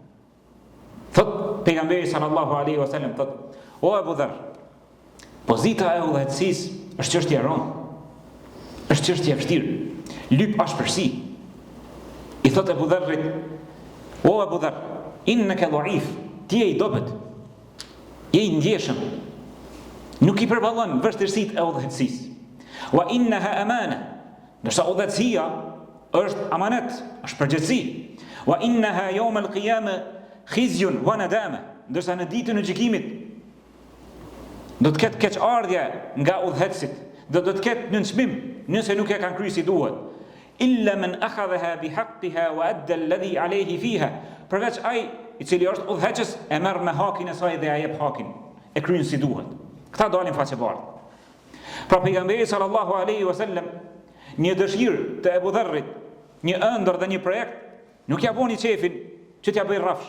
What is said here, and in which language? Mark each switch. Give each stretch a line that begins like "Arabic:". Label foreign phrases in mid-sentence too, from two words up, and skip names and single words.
Albanian: Thot pejgamberi
Arabic: صلى الله عليه وسلم,
Albanian: thot: O Abu Dharr, pozita e udhëheqësisë është çështje e rëndë. Është çështje e vështirë. Lyp ashpërsi. I thot Abu Dharrit: O Abu Dharr,
Arabic: إنك ضعيف,
Albanian: ti je i dobët. Je i ndjeshëm. Nuk i përballon vështirësitë e udhëheqësisë.
Arabic: وإنها أمانة.
Albanian: Ndërsa udhëheqësia është amanet, është përgjegjësi.
Arabic: وإنها يوم القيامة خزي وندامة.
Albanian: Ndërsa në ditën e gjykimit do të ketë keqardhje nga udhëheqësit, do të ketë nënçmim nëse nuk e kanë kryer si duhet.
Arabic: إلا من أخذها بحقها وأدى الذي عليه فيها.
Albanian: Përveç ai i cili është udhëheqës e merr me hakin e saj dhe ja jep hakin, e kryen si duhet. Këta dalin faqe bardhë. Pra pejgamberi
Arabic: صلى الله عليه وسلم,
Albanian: një dëshirë të Abu Dharrit, një ëndër dhe një projekt, nuk ja boni qefin që t'ja bëj rrafsh.